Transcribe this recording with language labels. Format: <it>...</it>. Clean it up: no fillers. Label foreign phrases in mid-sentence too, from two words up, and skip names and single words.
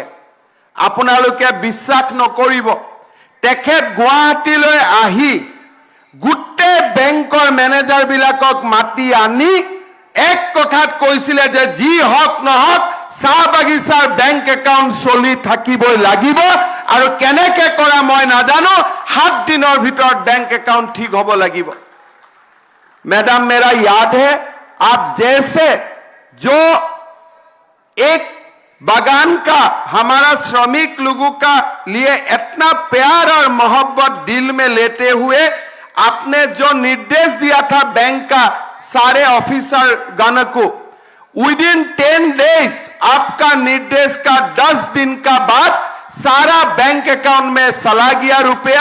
<as>আপোনালোকে বিশ্বাস নকৰিব, তেখেত গুৱাহাটীলৈ আহি গোটেই বেংকৰ মেনেজাৰবিলাকক মাতি আনি এক কথাত কৈছিলে যে যি হওক নহওক চাহ বাগিচাৰ</as> <en>bank account</en> <as>চলি থাকিবই লাগিব, আৰু কেনেকে কৰা মই নাজানো, 7 দিনৰ ভিতৰত</as> <en>bank account</en> <as>ঠিক হ'ব লাগিব।</as> <hi>मैडम, मेरा याद है आप जैसे जो एक बागान का हमारा श्रमिक लोगों का लिए इतना प्यार और मोहब्बत दिल में लेते हुए आपने जो निर्देश दिया था बैंक का सारे ऑफिसर गण को,</hi> <en>within 10 days</en> <hi>आपका निर्देश का 10 दिन का बाद सारा</hi> <en>bank account</en> <hi>में चला गया रुपया।</hi>